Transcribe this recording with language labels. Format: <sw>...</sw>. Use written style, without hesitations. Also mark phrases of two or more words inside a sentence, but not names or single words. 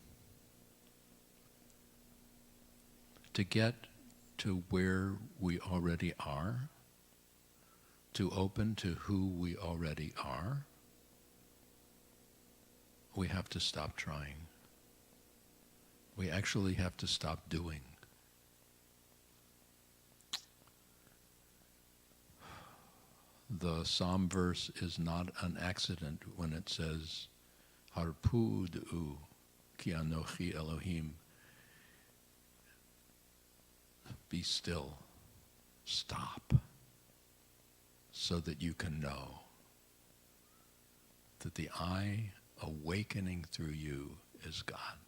<en>To get to where we already are, to open to who we already are, we have to stop trying. We actually have to stop doing. The Psalm verse is not an accident when it says,</en> <he>הרפו דעו כי אנכי אלהים.</he> <en>Be still. Stop. So that you can know that the I awakening through you is God.</en>